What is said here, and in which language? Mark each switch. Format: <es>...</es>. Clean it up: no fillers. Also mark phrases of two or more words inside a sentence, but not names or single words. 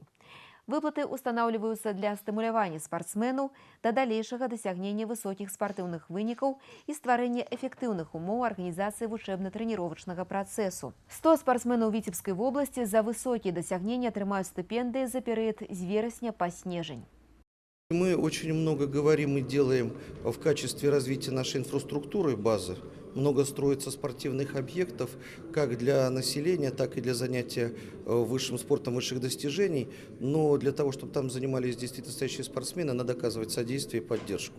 <be>Выплаты устанаўліваюцца для стымулявання спартсменаў да далейшага дасягнення высокіх спартыўных вынікаў і стварэння эфектыўных умоў арганізацыі вучэбна-трэніровачнага працэсу. 100 спартсменаў Віцебскай вобласці за высокія дасягнення атрымаюць стыпендыі за перыяд з верасня па снежань.</be> <ru>Мы очень много говорим и делаем в качестве развития нашей инфраструктуры базы. Много строится спортивных объектов как для населения, так и для занятия высшим спортом, высших достижений. Но для того, чтобы там занимались действительно настоящие спортсмены, надо оказывать содействие и поддержку.</ru>